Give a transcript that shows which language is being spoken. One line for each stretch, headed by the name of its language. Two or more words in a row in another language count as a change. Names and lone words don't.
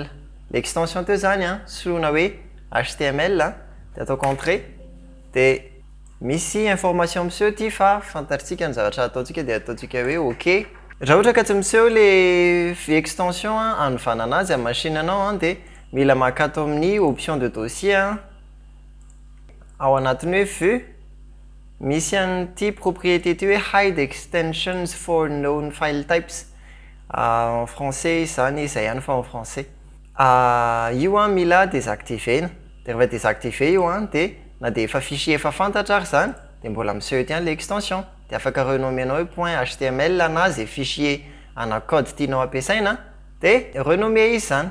Malagasy: L'extension teo zany soloina hoe HTML dia ataoko entrée dia misy information miseho ty fa fantatritsika ny zavatra ataontsika dia ataontsika hoe OK. Raha ohatra ka tsy miseho le extension anofanana azy amin'ny machine anao dia mila maka ato amin'ny
French: option de dossier
Malagasy: ao anatiny hoe vue misy an'ity propriété ty hoe
English: hide extensions for known file types.
French: En français
Malagasy: zany izay ihany fa
French: en français.
Malagasy: Io mila désactiver. Dia rehefa désactiver io dia na dia efa fichier efa fantatra ary zany dia mbola miseho ety le extension. Dia afaka renommenao hoe point HTML na zay fichier ana code tianao ampiasaina dia renommer izy zany.